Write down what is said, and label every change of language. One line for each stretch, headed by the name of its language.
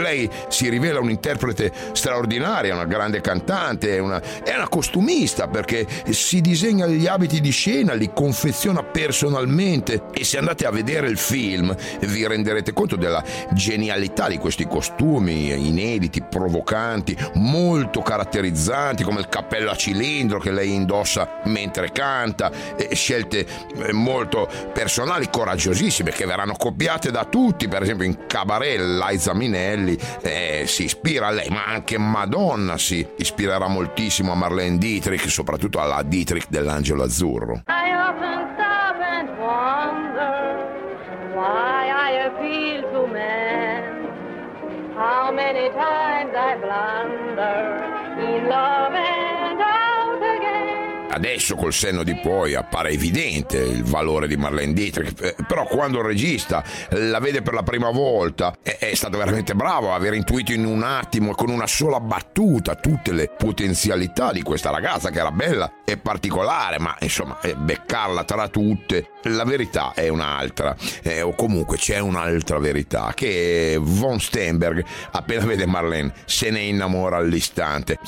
Italian: Lei si rivela un'interprete straordinaria, una grande cantante, è una costumista, perché si disegna gli abiti di scena, li confeziona personalmente, e se andate a vedere il film vi renderete conto della genialità di questi costumi inediti, provocanti, molto caratterizzanti, come il cappello a cilindro che lei indossa mentre canta, scelte molto personali, coraggiosissime, che verranno copiate da tutti. Per esempio in Cabaret Liza Minnelli si ispira a lei, ma anche Madonna si ispirerà moltissimo a Marlene Dietrich, soprattutto alla Dietrich dell'Angelo Azzurro.
English: I often stop and wonder why I appeal to men, how many times I blunder in love and out again.
Italian: Adesso col senno di poi appare evidente il valore di Marlene Dietrich, però quando il regista la vede per la prima volta è stato veramente bravo a aver intuito in un attimo e con una sola battuta tutte le potenzialità di questa ragazza, che era bella e particolare, ma insomma beccarla tra tutte, la verità è un'altra, o comunque c'è un'altra verità, che von Stenberg appena vede Marlene se ne innamora all'istante.